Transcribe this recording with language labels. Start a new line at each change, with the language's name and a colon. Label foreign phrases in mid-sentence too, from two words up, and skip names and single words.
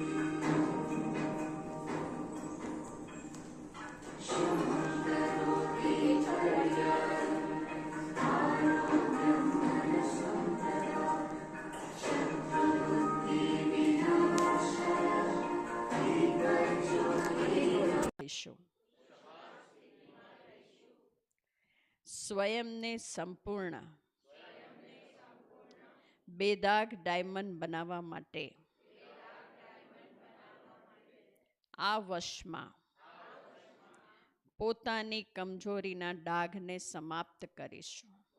Sanskrit: शुभं करोति कल्याणम् आरोग्यं धनसम्पदा शत्रुबुद्धि विनाशय दीपज्योति।
Gujarati: સ્વયંને સંપૂર્ણ બેદાગ ડાયમંડ બનાવવા માટે આ વર્ષમાં પોતાની કમજોરીના ડાઘને સમાપ્ત કરીશું.